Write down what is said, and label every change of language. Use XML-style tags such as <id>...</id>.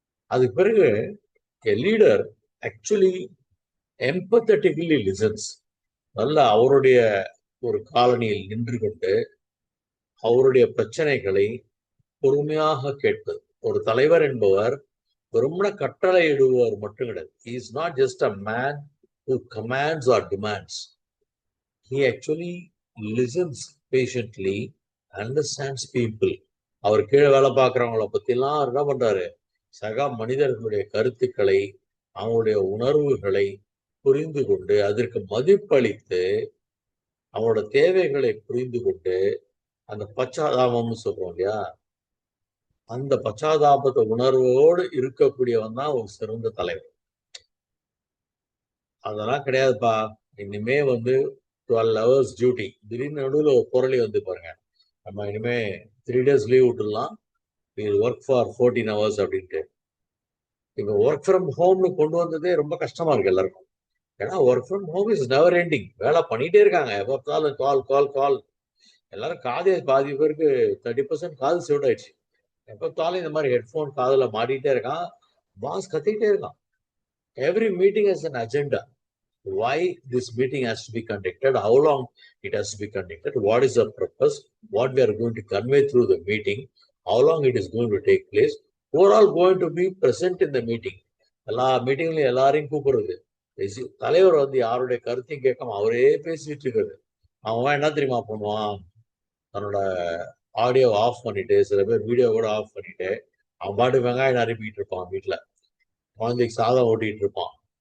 <ta>அதுக்கு பிறகு</ta> <en>Leader actually empathetically listens.</en> <ta>நல்ல அவருடைய ஒரு காலனியில் நின்று கொண்டு அவருடைய பிரச்சனைகளை பொறுமையாக கேட்பது. ஒரு தலைவர் என்பவர் வெறுமன கட்டளை இடுபவர் மட்டும் கிடையாது.</ta> <en>He is not just a man who commands or demands. He actually listens patiently, understands people.</en> <ta>அவர் கீழே வேலை பார்க்குறவங்கள பத்திலாம் என்ன பண்றாரு, சக மனிதர்களுடைய கருத்துக்களை, அவங்களுடைய உணர்வுகளை புரிந்து கொண்டு அதற்கு மதிப்பளித்து அவங்களோட தேவைகளை புரிந்து கொண்டு அந்த பச்சாதாபம்னு சொல்றோம் இல்லையா, அந்த பச்சாதாபத்தை உணர்வோடு இருக்கக்கூடியவன் தான் ஒரு சிறந்த தலைவர். அதெல்லாம் கிடையாதுப்பா, இனிமே வந்து 12 hours டியூட்டி, திடீர்னு நடுவில் ஒரு பொருளை வந்து பாருங்க, நம்ம இனிமே 3 days லீவ் விட்டுடலாம்,</ta> <en>work for 14 hours</en> <ta>அப்படின்ட்டு. இப்போ ஒர்க் ஃப்ரம் ஹோம்னு கொண்டு வந்ததே ரொம்ப கஷ்டமா இருக்கு எல்லாருக்கும். ஏன்னா</ta> <en>work from home is never ending,</en> <ta>வேலை பண்ணிட்டே இருக்காங்க, எப்போ கால் கால் கால் கால். எல்லாரும் காதே, பாதி பேருக்கு 30% காது செவிட் ஆயிடுச்சு. எப்போ பார்த்தாலும் இந்த மாதிரி ஹெட்ஃபோன் காதுல மாட்டிகிட்டே இருக்கான், பாஸ் கத்திக்கிட்டே இருக்கான்.</ta> <en>Every meeting has an agenda. Why this meeting has to be conducted, how long it has to be conducted, what is the purpose, what we are going to convey through the meeting, how long it is going to take place, who are all going to be present in the meeting.</en> <ta>எல்லா மீட்டிங்லையும் எல்லாரையும் கூப்பிடுறது, தலைவர் வந்து யாருடைய கருத்தையும் கேட்காம அவரே பேசிட்டு இருக்கிறது. அவன் என்ன தெரியுமா பண்ணுவான், தன்னோட ஆடியோ ஆஃப் பண்ணிட்டு, சில பேர் வீடியோ கூட ஆஃப் பண்ணிட்டு அவன் பாட்டு வெங்காயம் அனுப்பிட்டு இருப்பான், வீட்டுல குழந்தைக்கு சாதம் ஓட்டிட்டு இருப்பான்.</ta>